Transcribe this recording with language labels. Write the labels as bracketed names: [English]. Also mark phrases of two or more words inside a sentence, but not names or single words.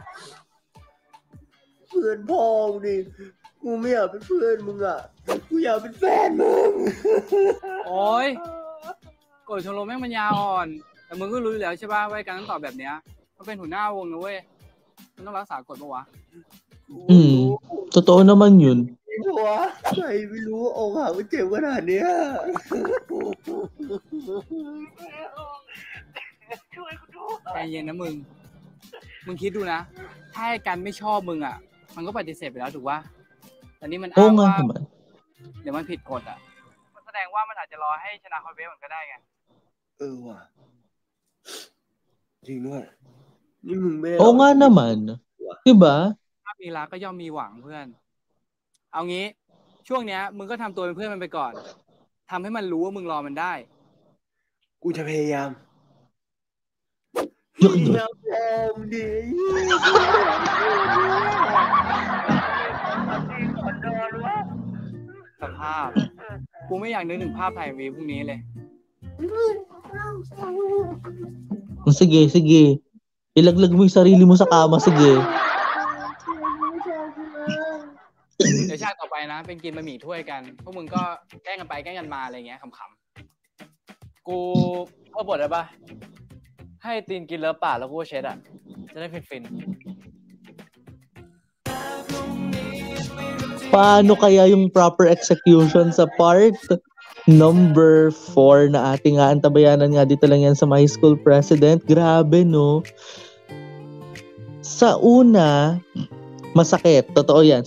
[Thai] เพื่อนพ่อมึงดิ กูไม่อยากเป็นเพื่อนมึงอ่ะ กูอยากเป็นแฟนมึง โอ๊ยกฎชมรมแม่งมันยาวอ่อน แต่มึงก็รู้อยู่แล้วใช่ป่ะว่าการต้องตอบแบบเนี้ยมันเป็นหัวหน้าวงนะเว้ย มันต้องรักษากฎปะวะ [Filipino] Totoo naman yun. [Thai] หัวใครไม่รู้อกหักมันเจ็บขนาดเนี้ย ใจเย็นนะมึง มึงคิดดูนะ ถ้าไอ้กันไม่ชอบมึงอ่ะ มันก็ปฏิเสธไปแล้วถูกป่ะแต่นี่มันอ้างว่า เดี๋ยวมันผิดกฎอ่ะ มันแสดงว่ามันอาจจะรอให้ชนะคอนเวฟมันก็ได้ไง ว่ะ จริงด้วย นี่มึงไม่ [Filipino] Oo nga naman. Diba? [Thai] ถ้ามีรักก็ย่อมมีหวังเพื่อน เอางี้ ช่วงเนี้ย มึงก็ทำตัวเป็นเพื่อนมันไปก่อน ทำให้มันรู้ว่ามึงรอมันได้ กูจะพยายาม [Filipino] Yun. [Thai] อย่าแพ้มดิ สภาพ กูไม่อยากนึกถึงภาพถ่ายวีพรุ่งนี้เลย [Filipino] Sige. Ilaglag mo yung sarili mo sa kama, sige. [Thai] เดี๋ยวชาติต่อไปนะ เป็นกินบะหมี่ถ้วยกัน พวกมึงก็แกล้งกันไปแกล้งกันมาอะไรเงี้ยขำๆ กูเพิ่มบทได้ปะให้ตีนกินเลิฟปากแล้วกูก็เช็ดอ่ะ จะได้ฟิน [Filipino] Paano kaya yung proper execution sa part number 4 na ating aantabayanan nga dito lang yan sa My School President? Grabe, no? Sa una, masakit. Totoo yan.